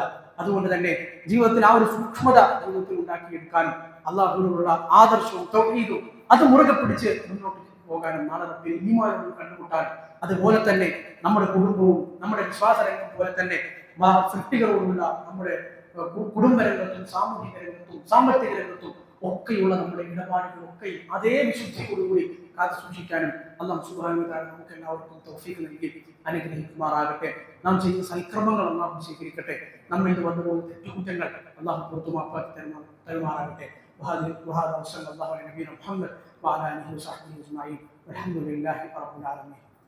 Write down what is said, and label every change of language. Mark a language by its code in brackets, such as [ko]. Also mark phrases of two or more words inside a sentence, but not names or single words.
[ml] അതുകൊണ്ട് തന്നെ ജീവിതത്തിൽ ആ ഒരു സൂക്ഷ്മത ജീവിതത്തിൽ ഉണ്ടാക്കിയെടുക്കാനും അള്ളാഹുവിനോടുള്ള ആദർശവും തൗഹീദും അത് മുറുകെ പിടിച്ച് മുന്നോട്ട് പോകാനും നാളെ ഈമാനോട് കണ്ടുമുട്ടാനും, അതുപോലെ തന്നെ നമ്മുടെ കുടുംബവും നമ്മുടെ വിശ്വാസരംഗം പോലെ തന്നെ സൃഷ്ടികളോടുള്ള നമ്മുടെ കുടുംബരംഗത്തും സാമൂഹിക രംഗത്തും സാമ്പത്തിക രംഗത്തും ഒക്കെയുള്ള നമ്മുടെ ഇടപാടുകളൊക്കെ അതേ വിശുദ്ധിയോടുകൂടി കാത്തു സൂക്ഷിക്കാനും [ar] الله سبحانه وتعالى [ml] നമുക്ക് എല്ലാവർക്കും തൗഫീഖ് നൽകി അനുഗ്രഹിക്കുമാറാകട്ടെ. നാം ചെയ്യുന്ന സൽക്രമങ്ങൾ അല്ലാഹു സ്വീകരിക്കട്ടെ. നമ്മിൽ നിന്ന് വന്നുപോകുന്ന തെറ്റുകുറ്റങ്ങൾ അല്ലാഹു പുറത്തുമാപ്പാക്കി തരുമാറാകട്ടെ. [ar] وهذا وصلى الله على نبينا محمد وعلى اله وصحبه اجمعين والحمد لله رب العالمين.